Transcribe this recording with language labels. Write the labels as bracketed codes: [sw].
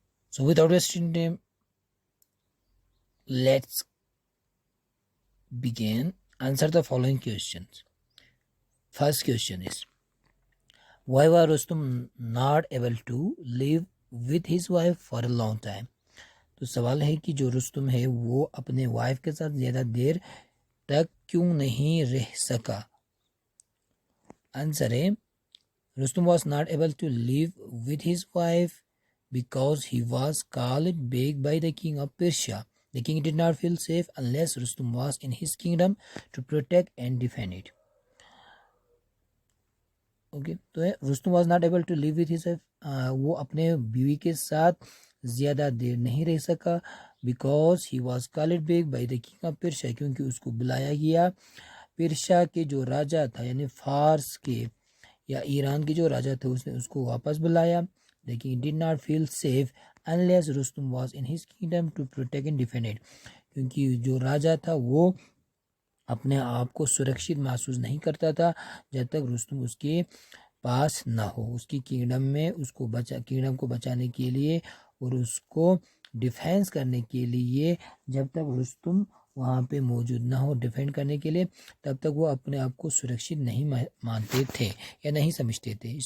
[en] So without wasting time, let's begin. Answer the following questions. First question is, why was Rustum not able to live with his wife for a long time? [ur] تو سوال ہے کہ جو رستم ہے وہ اپنے wife کے ساتھ زیادہ دیر تک کیوں نہیں رہ سکا؟ آنسر ہے [en] Rustum was not able to live with his wife because he was called back by the king of Persia. The king did not feel safe unless Rustum was in his kingdom to protect and defend it. [ur] Okay تو Rustam [en] was not able to leave with his [ur] وہ اپنے بیوی کے ساتھ زیادہ دیر نہیں رہ سکا [en] because he was called back by the king of Persia, [ur] کیونکہ اس کو بلایا گیا پرشا کے جو راجا تھا، یعنی فارس کے یا ایران کے جو راجا تھے، اس نے اس کو واپس بلایا. لیکن [en] he did not feel safe unless Rustum was in his kingdom to protect and defend it. [ur] کیونکہ جو راجا تھا وہ اپنے آپ کو سرکشت محسوس نہیں کرتا تھا جب تک رستم اس کے پاس نہ ہو، اس کی کنگڈم میں اس کو کنگڈم کو بچانے کے لیے اور اس کو ڈیفینس کرنے کے لیے جب تک رستم وہاں پہ موجود نہ ہو ڈیفینڈ کرنے کے لیے، تب تک وہ اپنے آپ کو سرکشت نہیں مانتے تھے یا نہیں سمجھتے تھے.